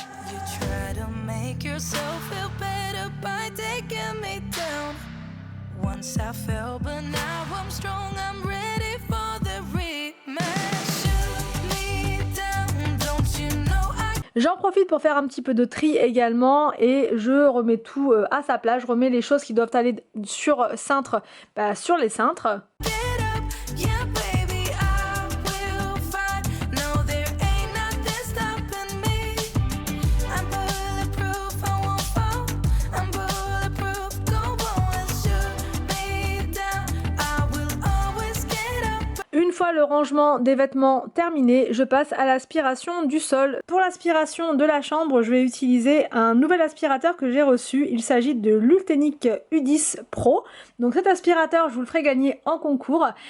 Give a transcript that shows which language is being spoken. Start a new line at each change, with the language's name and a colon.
English: You try to make yourself feel better by taking me down. Once I fell, but now I'm strong, I'm ready for the rematch. Shoot me down, don't you know I...
French: J'en profite pour faire un petit peu de tri également et je remets tout à sa place. Je remets les choses qui doivent aller sur cintre, sur les cintres.
English: Get up, yeah, baby, I will fight. No, there ain't nothing stopping me. I'm bulletproof, I won't fall. I'm bulletproof, go on and shoot me down. I will always get up.
French: Une fois le rangement des vêtements terminé, je passe à l'aspiration du sol. Pour l'aspiration de la chambre, je vais utiliser un nouvel aspirateur que j'ai reçu. Il s'agit de l'Ultenic U10 Pro. Donc cet aspirateur, je vous le ferai gagner en concours.